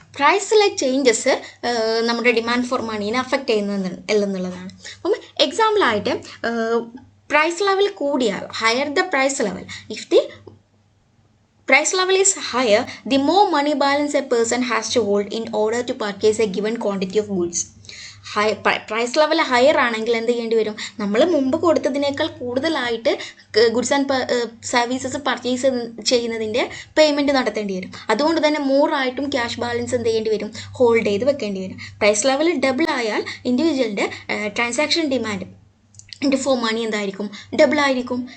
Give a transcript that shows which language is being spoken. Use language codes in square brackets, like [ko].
[ml] പ്രൈസിലെ changes നമ്മുടെ demand for മണീനെ affect ചെയ്യുന്നത് എന്നുള്ളതാണ്. അപ്പം എക്സാമ്പിളായിട്ട് പ്രൈസ് ലെവൽ കൂടിയാൽ, [en] Higher the price level, if the price level is higher, the more money balance a person has to hold in order to purchase a given quantity of goods. [ml] Price level higher ആണെങ്കിൽ എന്ത് ചെയ്യേണ്ടി വരും? നമ്മൾ മുമ്പ് കൊടുത്തതിനേക്കാൾ കൂടുതലായിട്ട് goods and services purchase ചെയ്യുന്നതിൻ്റെ payment നടത്തേണ്ടി വരും. അതുകൊണ്ട് തന്നെ മോറായിട്ടും ക്യാഷ് ബാലൻസ് എന്ത് ചെയ്യേണ്ടി വരും? ഹോൾഡ് ചെയ്ത് വെക്കേണ്ടി വരും. പ്രൈസ് ലെവൽ ഡബിൾ ആയാൽ ഇൻഡിവിജ്വലിൻ്റെ ട്രാൻസാക്ഷൻ ഡിമാൻഡ് ഫോർ മണി എന്തായിരിക്കും? ഡബിൾ ആയിരിക്കും.